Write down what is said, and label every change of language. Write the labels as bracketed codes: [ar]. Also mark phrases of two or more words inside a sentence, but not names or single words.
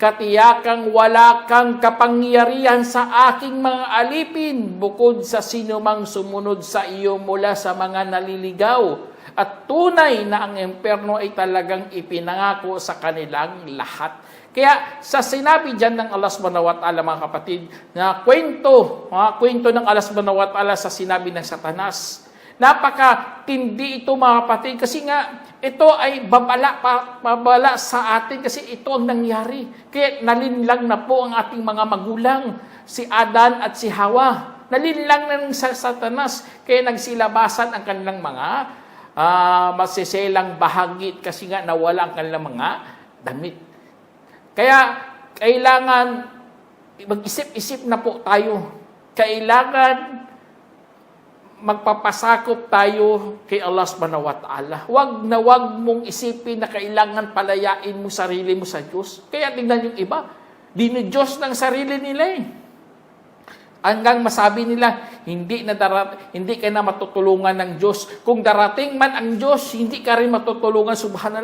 [tl] katiyakang wala kang kapangyarihan sa aking mga alipin, bukod sa sinumang sumunod sa iyo mula sa mga naliligaw. At tunay na ang impyerno ay talagang ipinangako sa kanilang lahat. Kaya sa sinabi dyan ng Allah [ar] سبحانه وتعالى, [tl] mga kapatid, na kwento ng Allah [ar] سبحانه وتعالى [tl] sa sinabi ng Satanas, napakatindi ito, mga kapatid, kasi nga ito ay babala sa atin kasi ito ang nangyari. Kaya nalinlang na po ang ating mga magulang, si Adan at si Hawa. Nalinlang na ng Satanas, kaya nagsilabasan ang kanilang mga masiselang bahagi kasi nga nawala ang kanilang mga damit. Kaya kailangan mag-isip-isip na po tayo. Kailangan magpapasakop tayo kay Allah [ar] سبحانه وتعالى. [tl] Wag mong isipin na kailangan palayain mo sarili mo sa Diyos. Kaya tingnan yung iba, Diyos ng sarili nila eh. Hanggang masabi nila, hindi ka na matutulungan ng Diyos. Kung darating man ang Diyos, hindi ka rin matutulungan, subhanallah.